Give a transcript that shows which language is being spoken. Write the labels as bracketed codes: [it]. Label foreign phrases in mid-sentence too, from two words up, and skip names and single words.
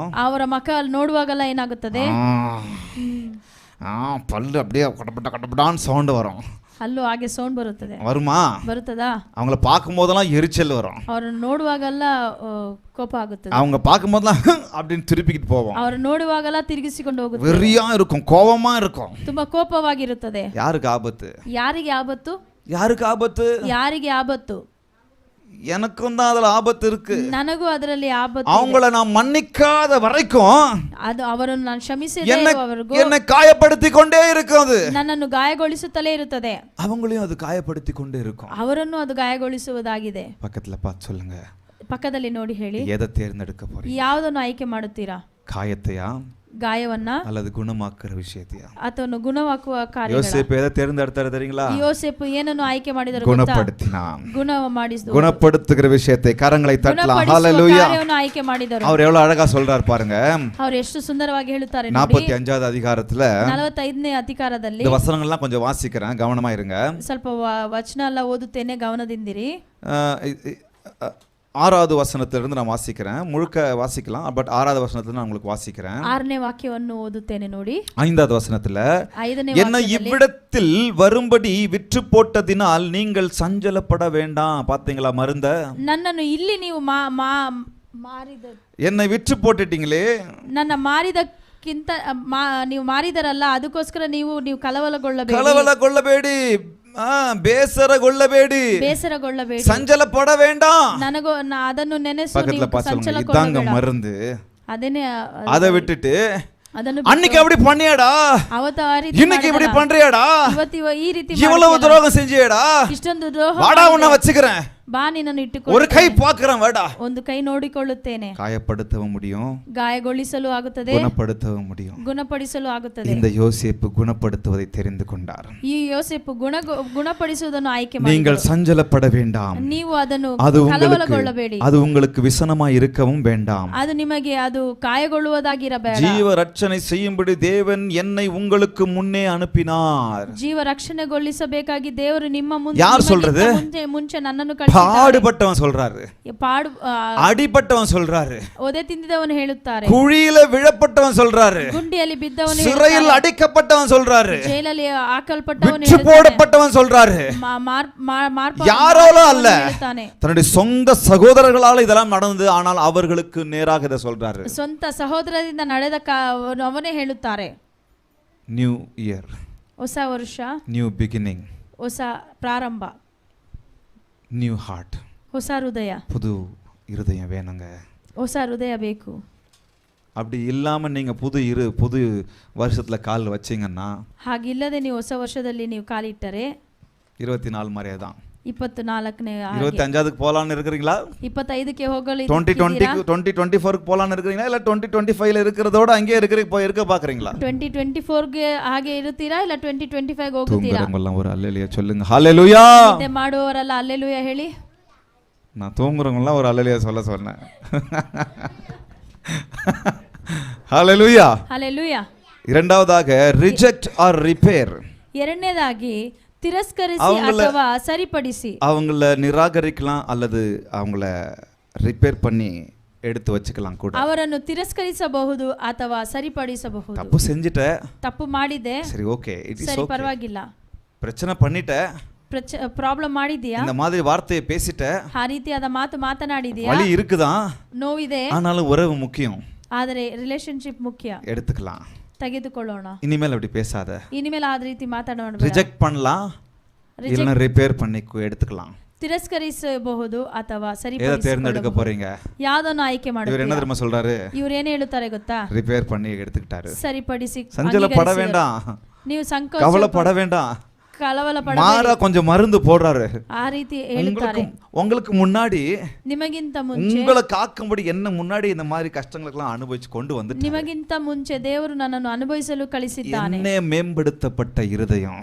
[kn] ಅವರ ಮುಖ ನೋಡುವಾಗಲ್ಲ ಏನಾಗುತ್ತದೆ? [ta] பல்லு அப்படியே கடப்படான்னு சவுண்ட் வரும். [kn] ಅಲ್ಲೂ ಹಾಗೆ ಸೌಂಡ್ ಬರುತ್ತದೆ. [ta] வருமா? [kn] ಬರುತ್ತದಾ? [ta] அவங்கள பார்க்கும்போதெல்லாம் எரிச்சல் வரும். [kn] ಅವರನ್ನು ನೋಡುವಾಗಲ್ಲ ಕೋಪ ಆಗುತ್ತದೆ. [ta] அவங்க பார்க்கும்போதெல்லாம் அப்படின்னு திருப்பிக்கிட்டு போவோம். [kn] ಅವರು ನೋಡುವಾಗಲ್ಲ ತಿರುಗಿಸಿಕೊಂಡು ಹೋಗುತ್ತದೆ. [ta] வெறியா இருக்கும், கோபமா இருக்கும், [kn] ತುಂಬಾ ಕೋಪವಾಗಿರುತ್ತದೆ. [ta] யாருக்கு ஆபத்து? [kn] ಯಾರಿಗೆ ಆಪತ್ತು? [ta] யாருக்கு ஆபத்து? [kn] ಯಾರಿಗೆ ಆಪತ್ತು? [ta] எனக்கும் தான் அதுல ஆபத்து இருக்கு. [kn] ನನಗೂ ಅದರಲ್ಲಿ ಆಪತ್ತು. [ta] அவங்கள நான் மன்னிக்காத வரைக்கும் [kn] ಅದು ಅವರನ್ನು ನಾನು ಕ್ಷಮಿಸದೇ ಇರುವವರೆಗೂ [ta] என்னை காயப்படுத்தி கொண்டே இருக்கும். அது [kn] ನನ್ನನ್ನು ಗಾಯಗೊಳಿಸುತ್ತಲೇ ಇರುತ್ತದೆ. [ta] அவங்களையும் அது காயப்படுத்தி கொண்டே இருக்கும். [kn] ಅವರನ್ನು ಅದು ಗಾಯಗೊಳಿಸುವುದಾಗಿದೆ. [ta] பக்கத்துல பார்த்து சொல்லுங்க, [kn] ಪಕ್ಕದಲ್ಲಿ ನೋಡಿ ಹೇಳಿ, [ta] எதை தேர்ந்தெடுக்க போறீங்க? [kn] ಯಾವುದನ್ನು ಆಯ್ಕೆ ಮಾಡುತ್ತೀರಾ? [ta] காயத்தையா [kn] ಗಾಯವನ್ನ [ta] அல்லது குணமாக்குற விஷயத்தையா? [kn] ಅಥವಾ ಗುಣವಾಗುವ ಕಾರ್ಯ? [ta] யோசேப்பு எதை தேர்ந்தெடுத்தாரு தெரியுங்களா? [kn] ಯೋಸೇಫು ಏನನ್ನು ಆಯ್ಕೆ ಮಾಡಿದರು? [ta] குணப்படுத்தினான். [kn] ಗುಣ ಮಾಡಿಸಿದರು. [ta] குணப்படுத்துகிற விஷயத்தை கரங்களை தட்டலாம். ஹalleluya. [kn] ಕಾರ್ಯವನ್ನು ಆಯ್ಕೆ ಮಾಡಿದರು. [ta] அவர் எவ்வளவு அழகா சொல்றார் பாருங்க. [kn] ಅವರು ಎಷ್ಟು ಸುಂದರವಾಗಿ ಹೇಳುತ್ತಾರೆ. [ta] 45வது அதிகாரத்துல [kn] 45ನೇ ಅಧಿಕಾರದಲ್ಲಿ [ta] இந்த வசனங்கள்லாம் கொஞ்சம் வாசிக்கிறேன், கவனமா இருங்க. [kn] ಸ್ವಲ್ಪ ವಚನ ಎಲ್ಲ ಓದುತ್ತೇನೆ, ಗಮನದಿಂದಿರಿ. [ta] 6வது வசனத்திலிருந்து நான் வாசிக்கிறேன், முழுக்க வாசிக்கலாம், பட் 6வது வசனத்துல நான் உங்களுக்கு வாசிக்கிறேன். [kn] 6ನೇ ವಾಕ್ಯವನ್ನು ಓದುತ್ತೇನೆ ನೋಡಿ. [ta] 5வது வசனத்துல, [kn] 5ನೇ [ta] என்ன இவ்விடத்தில் வரும்படி விற்று போட்டதினால் நீங்கள் சஞ்சலப்பட வேண்டாம். பாத்தீங்களா மருந்த? [kn] ನನ್ನನ್ನು ಇಲ್ಲಿ ನೀವು ಮಾರಿದ, [ta] என்னை விற்று போட்டுட்டீங்களே, [kn] ನನ್ನ ಮಾರಿದಕ್ಕಿಂತ ನೀವು ಮಾರಿದರಲ್ಲ, ಅದಕ್ಕೋಸ್ಕರ ನೀವು ಕಳವಳಗೊಳ್ಳಬೇಡಿ. கலவலகொள்ளಬೇಡಿ, ಬೇಸರಗೊಳ್ಳಬೇಡಿ, ಬೇಸರಗೊಳ್ಳಬೇಡಿ, [ta] சஞ்சலப்பட வேண்டாம். [kn] ನನಗೂ ಅದನ್ನು ನೆನೆಸು, [ta] பக்கத்துல பாத்துங்க, இதாங்க மருந்து. [kn] ಅದನ್ನೇ [ta] அதை விட்டுட்டு [kn] ಅದನ್ನು [ta] அன்னைக்கு அப்படி பண்ணியாடா, [kn] ಅವತ್ತು ಆ ರೀತಿ [ta] இன்னைக்கு இப்படி பண்றியாடா, [kn] ಇವತ್ತು ಈ ರೀತಿ [ta] இவ்வளவு துரோகம் செஞ்சியடா, [kn] ಇಷ್ಟೊಂದು ದ್ರೋಹ, [ta] வாடா உன்னை வச்சுக்கிறேன், [kn] ಬಾ ನಿನ್ನನ್ನು ಇಟ್ಟುಕೊ, [ta] ஒரு கை பார்க்கறேன், வாடா. [kn] ಒಂದು ಕೈ ನೋಡಿಕೊಳ್ಳುತ್ತೇನೆ. [ta] காயப்படுத்தவும் முடியும், [kn] ಗಾಯಗೊಳಿಸಲು ಆಗುತ್ತದೆ, [ta] குணப்படுத்தவும் முடியும். [kn] ಗುಣಪಡಿಸಲು ಆಗುತ್ತದೆ. [ta] இந்த யோசேப்பு குணப்படுத்துவதை தெரிந்து கொண்டார். [kn] ಈ ಯೋಸೇಫು ಗುಣಪಡಿಸುವುದನ್ನು ಆಯ್ಕೆ [ta] நீங்கள் [kn] ಮಾಡಿದರು. [ta] சஞ்சலப்பட வேண்டாம், [kn] ನೀವು ಅದನ್ನು [ta] அது [kn] ಕಳವಳಗೊಳ್ಳಬೇಡಿ, [ta] அது உங்களுக்கு விசனமாய் இருக்கவும் வேண்டாம். [kn] ಅದು ನಿಮಗೆ ಅದು ಕಾಯಗೊಳ್ಳುವುದಾಗಿರಬೇಡ. [ta] ஜீவ ரட்சனை செய்யும்படி தேவன் என்னை உங்களுக்கு முன்னே அனுப்பினார். [kn] ಜೀವ ರಕ್ಷಣೆಗೊಳಿಸಬೇಕಾಗಿ ದೇವರು ನಿಮ್ಮ ಮುಂದೆ, [ta] ಯಾರು சொல்றது? [kn] ಮುಂಚೆ ನನ್ನನ್ನು [ta] பாடுபட்டவன் சொல்றாரு, அடிபட்டவன் சொல்றாரு, [kn] ಒದೆ ತಿಂದಿದವನು ಹೇಳುತ್ತಾರೆ, [ta] குழியில விழப்பட்டவன் சொல்றாரு, [kn] ಗುಂಡಿಯಲ್ಲಿ ಬಿದ್ದವನು, [ta] சிறையில் அடைக்கப்பட்டவன் சொல்றாரு, [kn] ಜೈಲಲ್ಲಿ ಹಾಕಲ್ಪಟ್ಟವನು, [ta] விற்று போடப்பட்டவன் சொல்றாரு. யாரோல அல்ல, தன்னுடைய சொந்த சகோதரர்களால இதெல்லாம் நடந்தது, ஆனால் அவர்களுக்கு நேராக இதை சொல்றாரு. [kn] ಸ್ವಂತ ಸಹೋದರರಿಂದ ನಡೆದ ಅವನೇ ಹೇಳುತ್ತಾರೆ. [en] New Year, [kn] ಹೊಸ ವರ್ಷ, [en] New beginning, [kn] ಹೊಸ ಪ್ರಾರಂಭ, [en] New heart, [kn] ಹೊಸ ಹೃದಯ, [ta] புது இருதயம் வேணுங்க. [kn] ಹೊಸ ಹೃದಯ ಬೇಕು. [ta] அப்படி இல்லாம நீங்க புது வருஷத்துல கால் வச்சீங்கன்னா, [kn] ಹಾಗಿಲ್ಲದೆ ನೀವು ಹೊಸ ವರ್ಷದಲ್ಲಿ ನೀವು ಕಾಲಿಟ್ಟರೆ [ta] 24 மாதிரியே தான். [kn] 24ನೇ [ta] 25க்கு போலான்னு இருக்கிறீங்களா? [kn] 25ಕ್ಕೆ ಹೋಗಲು [ta] 2024க்கு போலான்னு இருக்கிறீங்களா, இல்ல 2025ல இருக்கிறதோட அங்கேயே இருக்க பாக்குறீங்களா? [kn] 2024ಗೆ ಹಾಗೆ ಇರುತ್ತೀರಾ, ಇಲ್ಲ 2025ಗೆ ಹೋಗುತ್ತೀರಾ? [ta] தூங்குறவங்க ஒரு அல்லேலூயா சொல்லுங்க. ஹalleluya. [kn] ನಿದ್ದೆ ಮಾಡುವವರೆಲ್ಲ அல்லேலூயா ಹೇಳಿ. [ta] நான் தூங்குறவங்க ஒரு அல்லேலூயா சொல்ல சொன்னேன். ஹalleluya. ஹalleluya. இரண்டாவதாக [en] reject or repair. [kn] ಎರಡನೇದಾಗಿ ತಿರಸ್ಕರಿಸಿ ಅಥವಾ ಸರಿಪಡಿಸಿ. [ta] அவங்கள நிராகரிக்கலாம் அல்லது அவங்கள ரிப்பேர் பண்ணி எடுத்து வச்சுக்கலாம் கூட. [kn] ಅವರನ್ನು ತಿರಸ್ಕರಿಸಬಹುದು ಅಥವಾ ಸರಿಪಡಿಸಬಹುದು. [ta] தப்பு செஞ்சிட்ட, [kn] ತಪ್ಪು ಮಾಡಿದೆ, [en] சரி okay, it is [kn] ಸರಿ [ta] ஓகே, [kn] ಪರವಾಗಿಲ್ಲ. [ta] பிரச்சனை பண்ணிட்ட, [kn] ಪ್ರಾಬ್ಲಮ್ ಮಾಡಿದ್ಯಾ, [ta] இந்த மாதிரி வார்த்தையை பேசிட்ட, [kn] ಆ ರೀತಿಯಾದ ಮಾತು ಮಾತನಾಡಿದ್ಯಾ, [ta] வலி இருக்குதான், [kn] ನೋವಿದೆ, [ta] ஆனாலும் உறவு முக்கியம், [kn] ಆದರೆ ರಿಲೇಶನ್ಶಿಪ್ ಮುಖ್ಯ, [ta] எடுத்துக்கலாம், [kn] ತೆಗೆದುಕೊಳ್ಳೋಣ. [ta] இனிமேல் அப்படி பேசாத, [kn] ಇನಿಮೇಲೆ ಆ ರೀತಿ ಮಾತನಾಡಬೇಡ. [ta] ரிஜெக்ட் பண்ணலாம், இல்ல ரிப்பேர் பண்ணி எடுத்துக்கலாம். [kn] ತಿರಸ್ಕರಿಸಬಹುದು ಅಥವಾ [ta] எதை [kn] ಸರಿಪಡಿಸಬಹುದು. [ta] தேர்ந்தெடுக்க போறீங்க? [kn] ಯಾವುದನ್ನು ಆಯ್ಕೆ [ta] இவர் [kn] ಮಾಡುತ್ತೀರಾ? [ta] என்ன தெரியுமா சொல்றாரு? [kn] ಇವರು ಏನು ಹೇಳುತ್ತಾರೆ ಗೊತ್ತಾ? [ta] ரிப்பேர் பண்ணி எடுத்துக்கிட்டாரு. [kn] ಸರಿಪಡಿಸಿ, [ta] சஞ்சலப்பட வேண்டாம், [kn] ನೀವು ಸಂಕೋಚ [ta] கவலைப்பட வேண்டாம், [kn] ಕಳವಳಪಡ, [ta] மாறா கொஞ்சம் மருந்து போடுறாரு. [kn] ಆ ರೀತಿ ಹೇಳುತ್ತಾರೆ. [ta] உங்களுக்கு முன்னாடி, [kn] ನಿಮಗಿಂತ ಮುಂಚೆ, [ta] உங்களை காக்கும்படி என்ன முன்னாடி இந்த மாதிரி கஷ்டங்களுக்கெல்லாம் அனுபவிச்சு கொண்டு வந்துட்டாரு. [kn] ನಿಮಗಿಂತ ಮುಂಚೆ ದೇವರು ನನ್ನನ್ನು ಅನುಭವಿಸಲು ಕಳಿಸಿದ್ದಾನೆ. [ta] என்ன மேம்படுத்தப்பட்ட இருதயம்,